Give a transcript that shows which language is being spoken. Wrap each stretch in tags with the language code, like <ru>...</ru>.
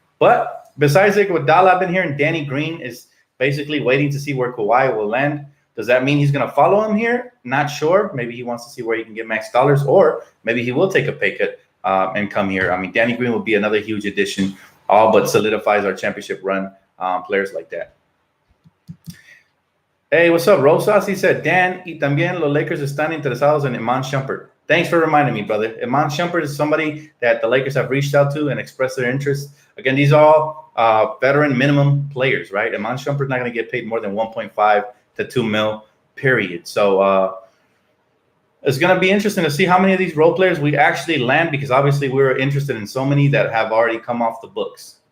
<en>But besides Iguodala, I've been hearing Danny Green is basically waiting to see where Kawhi will land. Does that mean he's going to follow him here? Not sure. Maybe he wants to see where he can get max dollars, or maybe he will take a pay cut and come here. I mean, Danny Green will be another huge addition, all but solidifies our championship run, players like that. Hey, what's up, Rosas? He said,</en> <es>Dan, y también los Lakers están interesados en Iman Shumpert.</es> <en>Thanks for reminding me, brother. Iman Shumpert is somebody that the Lakers have reached out to and expressed their interest. Again, these are all veteran minimum players, right? Iman Shumpert's not going to get paid more than 1.5 to 2 mil, period. So it's going to be interesting to see how many of these role players we actually land, because obviously we're interested in so many that have already come off the books.</en>